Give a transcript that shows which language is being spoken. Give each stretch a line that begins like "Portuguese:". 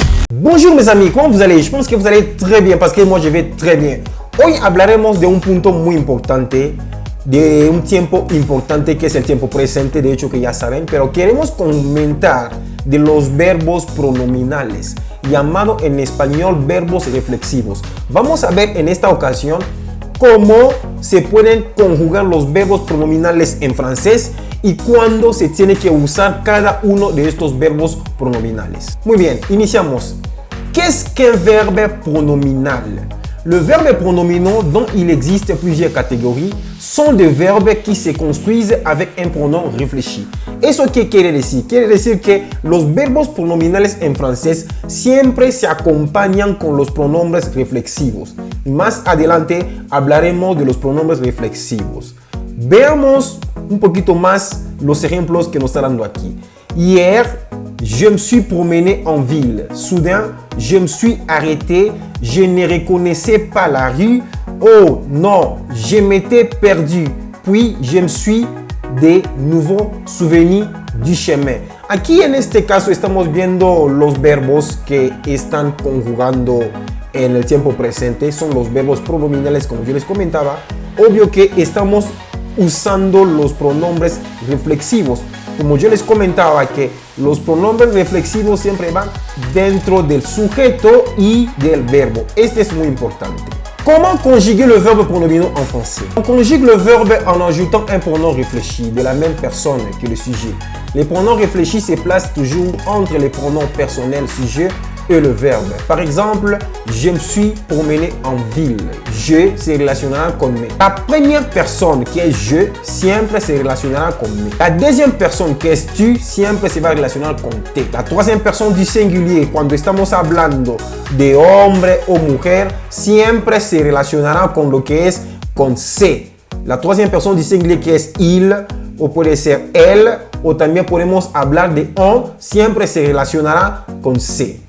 French: Bonjour mes amis, ¿cómo vous allez? Je pense que vous allez très bien parce que moi je vais très bien.
Spanish: Hoy hablaremos de un punto muy importante, de un tiempo importante que es el tiempo presente, de hecho que ya saben, pero queremos comentar de los verbos pronominales, llamado en español verbos reflexivos. Vamos a ver en esta ocasión cómo se pueden conjugar los verbos pronominales en francés y cuándo se tiene que usar cada uno de estos verbos pronominales. Muy bien, iniciamos.
French: Qu'est-ce qu'un verbe pronominal? Le verbe pronominal, dont il existe plusieurs catégories, sont des verbes qui se construisent avec un pronom réfléchi.
Spanish: ¿Eso qué quiere decir? Quiere decir que los verbos pronominales en francés siempre se acompañan con los pronombres reflexivos. Más adelante hablaremos de los pronombres reflexivos. Veamos un poquito más los ejemplos que nos está dando aquí.
French: Hier, je me suis promené en ville. Soudain, je me suis arrêté. Je ne reconnaissais pas la rue. Oh non, je m'étais perdu. Puis, je me suis de nouveau souvenu du chemin.
Spanish: Aquí en este caso estamos viendo los verbos que están conjugando en el tiempo presente. Son los verbos pronominales, como yo les comentaba. Obvio que estamos usando los pronombres reflexivos. Como yo les comentaba que los pronombres reflexivos siempre van dentro del sujeto y del verbo. Este es muy importante.
French: Comment conjuguer le verbe pronominal en français? On conjugue le verbe en ajoutant un pronom réfléchi de la même personne que le sujet. Les pronoms réfléchis se placent toujours entre les pronoms personnels sujet et le verbe. Par exemple, je me suis promené en ville.
Spanish: Je se relacionnera con me.
French: La première personne qui est je
Spanish: siempre se relacionará con me.
French: La deuxième personne qui est tu
Spanish: siempre se va a relacionar con te.
French: La troisième personne du singulier,
Spanish: cuando estamos hablando de hombre o mujer, siempre se relacionará con lo que es con se.
French: La troisième personne du singulier qui est il
Spanish: o puede ser él, o también podemos hablar de on, siempre se relacionará con se.